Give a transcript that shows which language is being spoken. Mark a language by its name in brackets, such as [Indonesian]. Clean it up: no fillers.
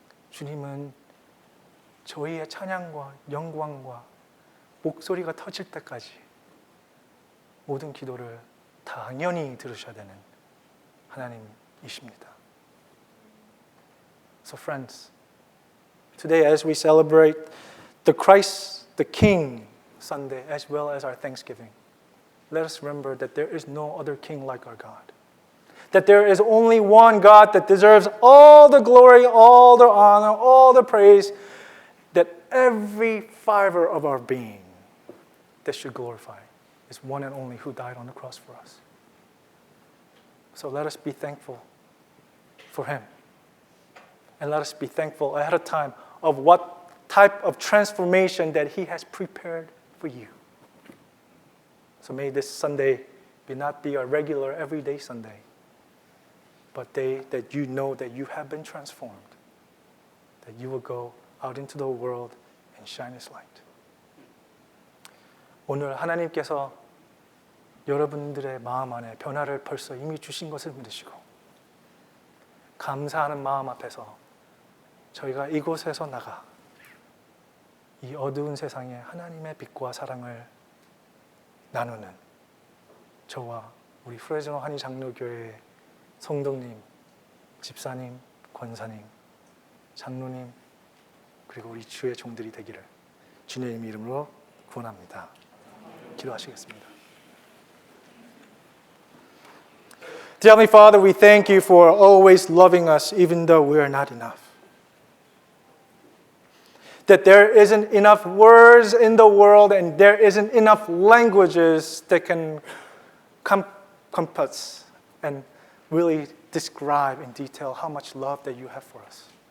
[Korean] 주님은 저희의 찬양과 영광과 목소리가 터질 때까지 모든 기도를 당연히 들으셔야 되는 하나님이십니다. [English] So friends, today as we celebrate the Christ, the King Sunday as well as our Thanksgiving, let us remember that there is no other king like our God. That there is only one God that deserves all the glory, all the honor, all the praise, that every fiber of our being that should glorify is one and only who died on the cross for us. So let us be thankful for Him And let us be thankful ahead of time of what type of transformation that He has prepared for you. So may this Sunday not be a regular everyday Sunday, but day that you know that you have been transformed, that you will go out into the world and shine His light. [Korean] 오늘 하나님께서 여러분들의 마음 안에 변화를 벌써 이미 주신 것을 믿으시고 감사하는 마음 앞에서 저희가 이곳에서 나가 이 어두운 세상에 하나님의 빛과 사랑을 나누는 저와 우리 프레즈노 한의장로교회의 성도님, 집사님, 권사님, 장로님 그리고 우리 주의 종들이 되기를 주님의 이름으로 구원합니다. 기도하시겠습니다. [English] Dear Heavenly Father, we thank you for always loving us even though we are not enough. That there isn't enough words in the world and there isn't enough languages that can compass and really describe in detail how much love that you have for us.